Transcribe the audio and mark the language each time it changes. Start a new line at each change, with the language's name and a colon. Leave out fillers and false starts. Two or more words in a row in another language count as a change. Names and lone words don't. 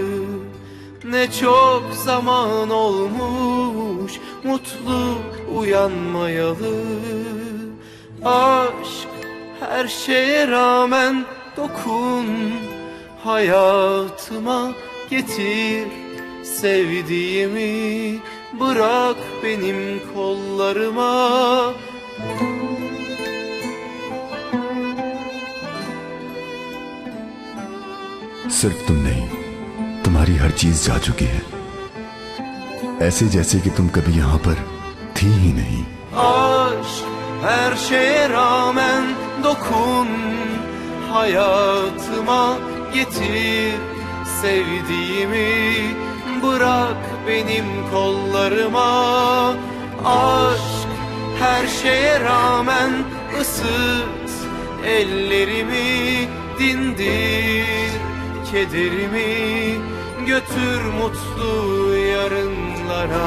Turkish: Ne çok zaman olmuş mutlu uyanmayalı. Aşk her şeye rağmen dokun hayatıma, getir sevdiğimi, bırak benim kollarıma.
Hindi: सिर्फ तुम नहीं, तुम्हारी हर चीज जा चुकी है, ऐसे जैसे कि तुम कभी यहां पर थी ही नहीं.
Turkish: Aşk her şeye rağmen dokun hayatıma, getir sevdiğimi, bırak benim kollarıma. Aşk her şeye rağmen ısıt ellerimi, dindir kederimi, götür mutlu yarınlara.